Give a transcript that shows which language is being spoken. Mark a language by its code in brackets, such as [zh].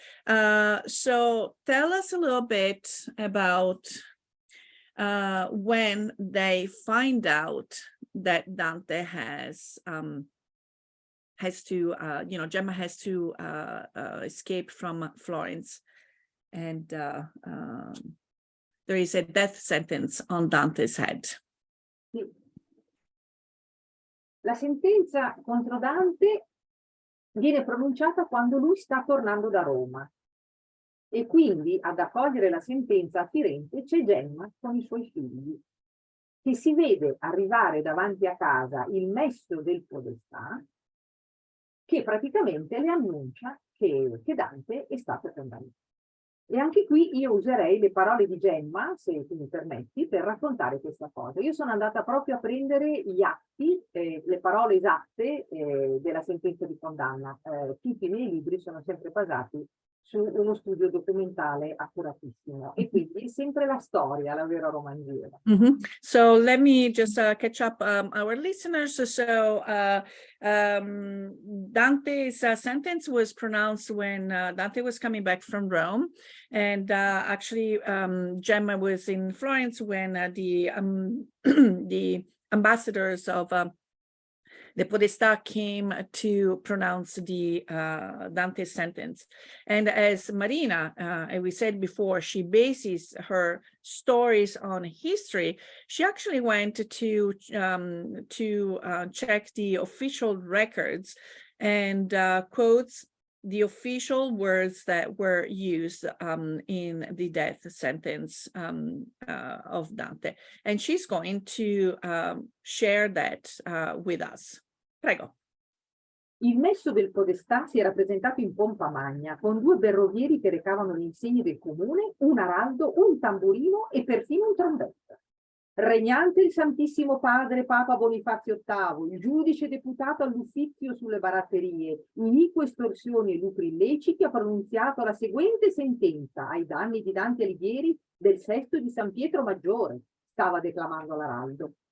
[en] So tell us a little bit about when they find out that Dante has to, Gemma has to escape from Florence, and there is a death sentence on Dante's head. [it] Sì. La sentenza contro Dante viene pronunciata quando lui sta tornando da Roma, e quindi ad accogliere la sentenza a Firenze c'è Gemma con i suoi figli, che si vede arrivare davanti a casa il messo del podestà, che praticamente le annuncia che Dante è stato condannato. E anche qui io userei le parole di Gemma, se tu mi permetti, per raccontare questa cosa. Io sono andata proprio a prendere gli atti, le parole esatte della sentenza di condanna. Tutti i miei libri sono sempre basati su uno studio documentale accuratissimo, e quindi sempre la storia, la vera romanziera. [en] So let me just catch up our listeners. So Dante's sentence was pronounced when Dante was coming back from Rome, and actually Gemma was in Florence when the ambassadors of the Podestà came to pronounce the Dante's sentence. And as Marina, as we said before, she bases her stories on history. She actually went to check the official records and quotes the official words that were used in the death sentence of Dante. And she's going to share that with us. [it] Prego. Il messo del podestà si era presentato in pompa magna, con 2 berrovieri che recavano gli insigni del comune, un araldo, un tamburino e perfino un trombetta. Regnante il Santissimo Padre Papa Bonifazio VIII, il giudice deputato all'uffizio sulle baratterie, inique estorsioni e lucri illeciti, ha pronunziato la seguente sentenza ai danni di Dante Alighieri del sesto di San Pietro Maggiore, stava declamando l'araldo.